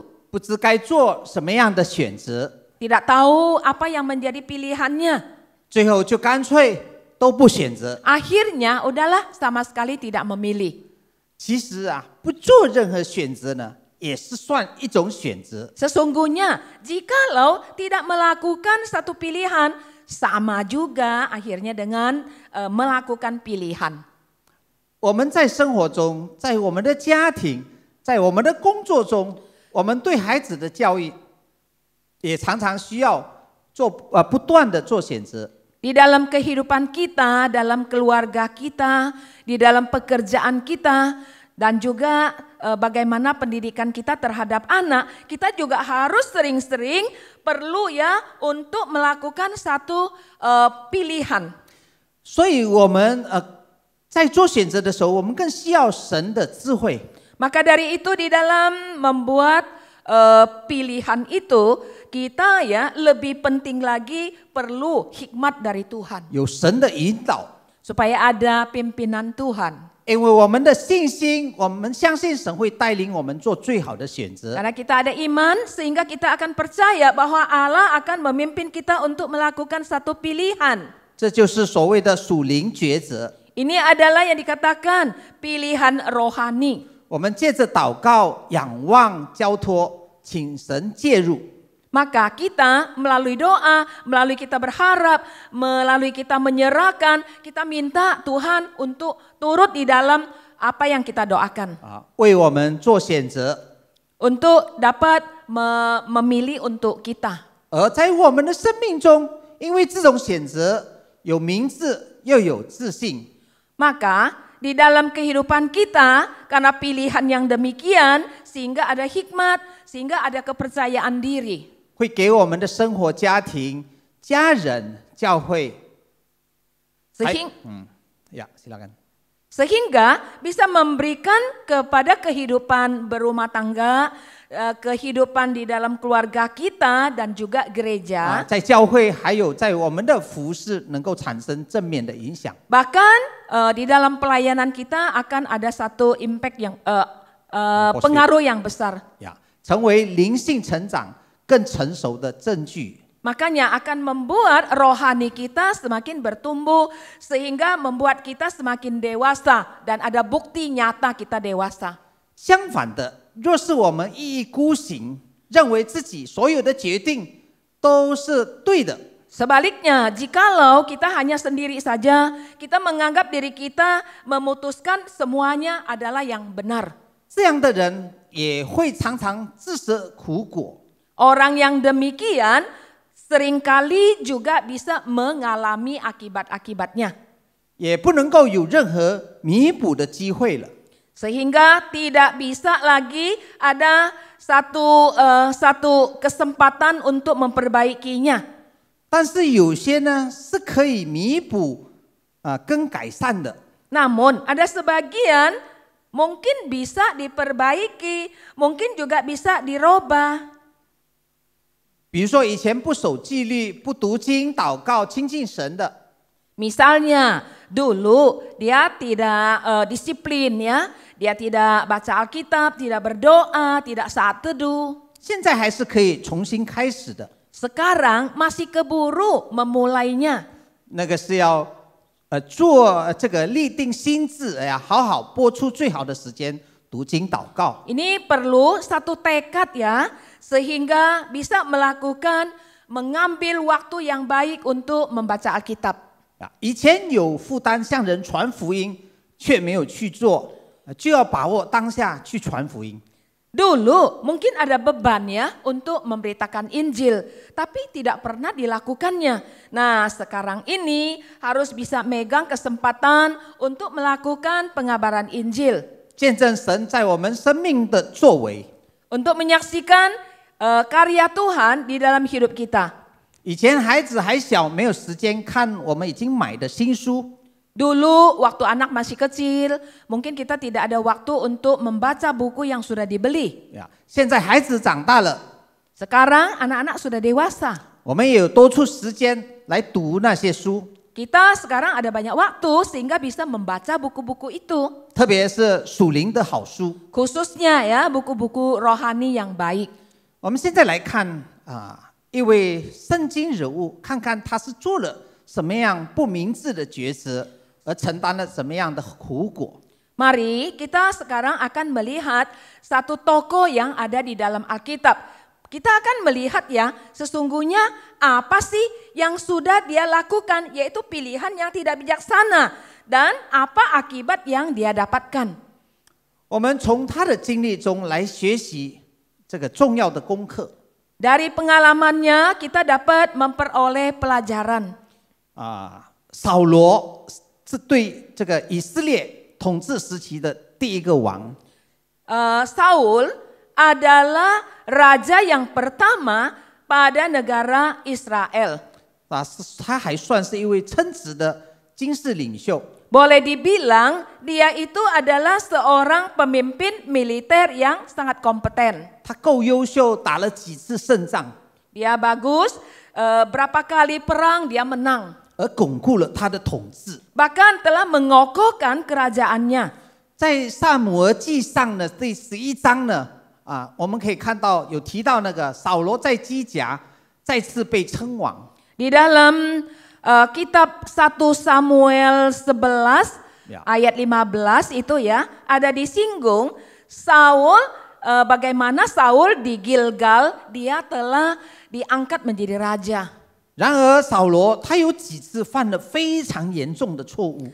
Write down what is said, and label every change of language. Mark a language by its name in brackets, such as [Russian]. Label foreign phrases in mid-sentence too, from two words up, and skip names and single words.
[Chinese] 不知该做什么样的选择， [Indonesian] Tidak tahu apa yang menjadi pilihannya. [Chinese] 最后就干脆都不选择。 [Indonesian] Akhirnya udahlah sama sekali tidak memilih. [Chinese] 其实不做任何选择呢，也是算一种选择。 [Indonesian] Sesungguhnya jikalau tidak melakukan satu pilihan, sama juga akhirnya dengan melakukan pilihan. [Chinese] 我们在生活中，在我们的家庭，在我们的工作中，我们对孩子的教育，也常常需要做不断的做选择。 [Indonesian] Di dalam kehidupan kita, dalam keluarga kita, di dalam pekerjaan kita, dan juga bagaimana pendidikan kita terhadap anak, kita juga harus sering-sering perlu ya untuk melakukan satu pilihan. [Chinese] 所以我们在做选择的时候，我们更需要神的智慧。 [Indonesian] Maka dari itu di dalam membuat pilihan itu, kita ya lebih penting lagi perlu hikmat dari Tuhan. [Chinese] 有神的引导， [Indonesian] Supaya ada pimpinan Tuhan. [Chinese] 因为我们的信心，我们相信神会带领我们做最好的选择。 [Indonesian] Karena kita ada iman sehingga kita akan percaya bahwa Allah akan memimpin kita untuk melakukan satu pilihan. [Chinese] 这就是所谓的属灵抉择。 [Indonesian] Ini adalah yang dikatakan pilihan rohani. [Chinese] 我们借着祷告、仰望、交托，请神介入。 [Indonesian] Maka kita melalui doa, melalui kita berharap, melalui kita menyerahkan, kita minta Tuhan untuk turut di dalam apa yang kita doakan. [Chinese] 为我们做选择。 [Indonesian] Untuk dapat memilih untuk kita. [Chinese] 而在我们的生命中，因为这种选择有明智又有自信， [Indonesian] Maka di dalam kehidupan kita, karena pilihan yang demikian, sehingga ada hikmat, sehingga ada kepercayaan diri. [Chinese] 会给我们的生活、家庭、家人、教会。 [Indonesian] Silakan. Sehingga bisa memberikan kepada kehidupan berumah tangga, kehidupan di dalam keluarga kita dan juga gereja. [Chinese] 在教会还有在我们的服事能够产生正面的影响。 [Indonesian] Bahkan di dalam pelayanan kita akan ada satu impact yang pengaruh yang besar. [Chinese] 成为灵性成长更成熟的证据。 [Indonesian] Makanya akan membuat rohani kita semakin bertumbuh sehingga membuat kita semakin dewasa dan ada bukti nyata kita dewasa. [Chinese] 相反的，若是我们一意孤行，认为自己所有的决定都是对的， [Indonesian] Sebaliknya, jikalau kita hanya sendiri saja, kita menganggap diri kita memutuskan semuanya adalah yang benar. [Chinese] 这样的人也会常常自食苦果。 [Indonesian] Orang yang demikian seringkali juga bisa mengalami akibat-akibatnya. [Chinese] 也不能够有任何弥补的机会了。 [Indonesian] Sehingga tidak bisa lagi ada satu kesempatan untuk memperbaikinya. [Chinese] 但是有些呢是可以弥补跟改善的。 [Indonesian] Namun ada sebagian mungkin bisa diperbaiki, mungkin juga bisa dirubah. [Chinese] 比如说以前不守纪律、不读经、祷告、亲近神的， [Indonesian] Misalnya dulu dia tidak disiplin ya, dia tidak baca Alkitab, tidak berdoa, tidak saat teduh. [Chinese] 现在还是可以重新开始的。 [Indonesian] Sekarang masih keburu memulainya. [Chinese] 那个是要做这个立定心志，好好播出最好的时间读经祷告。 [Indonesian] Ini perlu satu tekad ya, sehingga bisa mengambil waktu yang baik untuk membaca Alkitab. [Chinese] 以前有负担向人传福音，却没有去做，就要把握当下去传福音。 [Indonesian] Dulu mungkin ada beban ya untuk memberitakan Injil, tapi tidak pernah dilakukannya. Nah, sekarang ini harus bisa megang kesempatan untuk melakukan pengabaran Injil. [Chinese] 见证神在我们生命的作为。 [Indonesian] Untuk menyaksikan karya Tuhan di dalam hidup kita. [Chinese] 以前孩子还小，没有时间看我们已经买的新书。 [Indonesian] Dulu waktu anak masih kecil, mungkin kita tidak ada waktu untuk membaca buku yang sudah dibeli. [Chinese] 现在孩子长大了， [Indonesian] Sekarang anak-anak sudah dewasa. [Chinese] 我们也有多出时间来读那些书， [Indonesian] Kita sekarang ada banyak waktu sehingga bisa membaca buku-buku itu. [Chinese] 特别是属灵的好书。 [Indonesian] Khususnya ya buku-buku rohani yang baik. [Chinese] 我们现在来看一位圣经人物，看看他是做了什么样不明智的抉择，而承担了什么样的苦果。 [Indonesian] Mari kita sekarang akan melihat satu tokoh yang ada di dalam Alkitab. Kita akan melihat ya sesungguhnya apa sih yang sudah dia lakukan, yaitu pilihan yang tidak bijaksana dan apa akibat yang dia dapatkan. [Chinese] 我们从他的经历中来学习这个重要的功课。 [Indonesian] Dari pengalamannya kita dapat memperoleh pelajaran. [Chinese] 扫罗是对这个以色列统治时期的第一个王。 [Indonesian] Saul adalah raja yang pertama pada negara Israel. [Chinese] 他还算是一位称职的军事领袖。 [Indonesian] Boleh dibilang dia itu adalah seorang pemimpin militer yang sangat kompeten. [Chinese] 他够优秀，打了几次胜仗， [Indonesian] Dia bagus, berapa kali perang dia menang. [Chinese] 而巩固了他的统治。 [Indonesian] Bahkan telah mengokohkan kerajaannya. [Chinese] 在撒母耳记上的第11章呢，我们可以看到有提到那个扫罗在基甲再次被称王。 [Indonesian] Di dalam kitab 1 Samuel 11 Ya. ayat 15 itu ya ada disinggung Saul, bagaimana Saul di Gilgal dia telah diangkat menjadi raja. [Chinese] 然而扫罗他有几次犯了非常严重的错误。